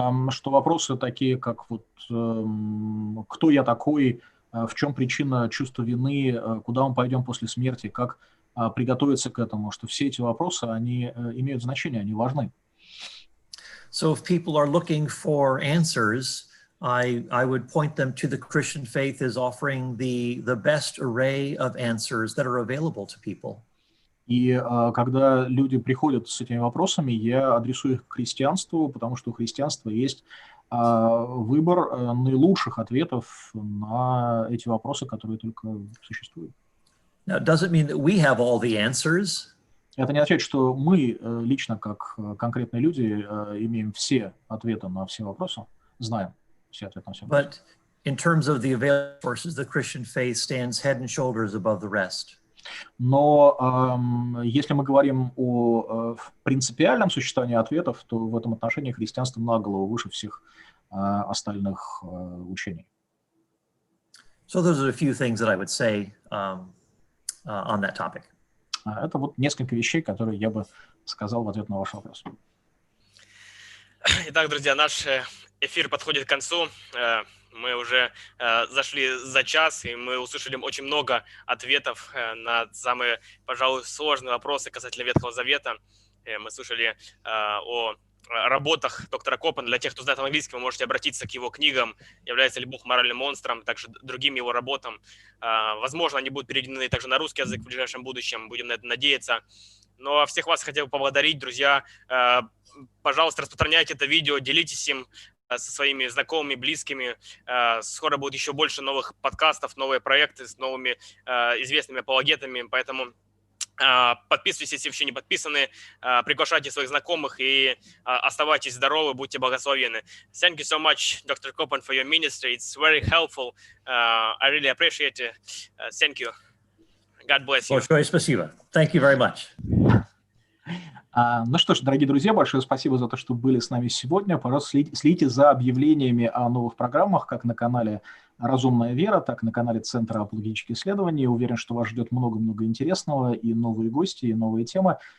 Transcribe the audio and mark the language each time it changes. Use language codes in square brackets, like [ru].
[ru] Что вопросы такие, как вот кто я такой, в чем причина чувства вины, куда мы пойдем после смерти, как приготовиться к этому, что все эти вопросы, они имеют значение, они важны. [en] So if people are looking for answers, I would point them to the Christian faith as offering the best array of answers that are available to people. [ru] И когда люди приходят с этими вопросами, я адресую их к христианству, потому что у христианства есть выбор наилучших ответов на эти вопросы, которые только существуют. [en] Now, it doesn't mean that we have all the answers. [ru] Это не означает, что мы лично, как конкретные люди, имеем все ответы на все вопросы, знаем все ответы на все вопросы. [en] But in terms of the available sources, the Christian faith stands head and shoulders above the rest. [ru] Но если мы говорим о принципиальном существовании ответов, то в этом отношении христианство на голову выше всех остальных учений. [en] So those are a few things that I would say on that topic. [ru] Это вот несколько вещей, которые я бы сказал в ответ на ваш вопрос. Итак, друзья, наш эфир подходит к концу. Мы уже зашли за час, и мы услышали очень много ответов на самые, пожалуй, сложные вопросы касательно Ветхого Завета. Мы слышали о работах доктора Копана. Для тех, кто знает английский, вы можете обратиться к его книгам «Является ли Бог моральным монстром», также другим его работам. Возможно, они будут переведены также на русский язык в ближайшем будущем, будем на это надеяться. Но всех вас хотел поблагодарить, друзья. Пожалуйста, распространяйте это видео, делитесь им со своими знакомыми, близкими. Скоро будет еще больше новых подкастов, новые проекты с новыми известными апологетами, поэтому подписывайтесь, если еще не подписаны, приглашайте своих знакомых и оставайтесь здоровы, будьте благословенны. [en] Thank you so much, Dr. Kopan, for your ministry. It's very helpful. I really appreciate it. Thank you. God bless you. [ru] Большое спасибо. [en] Thank you very much. [ru] Ну что ж, дорогие друзья, большое спасибо за то, что были с нами сегодня. Пожалуйста, следите за объявлениями о новых программах, как на канале «Разумная Вера», так и на канале Центра апологетических исследований. Уверен, что вас ждет много-много интересного, и новые гости, и новые темы.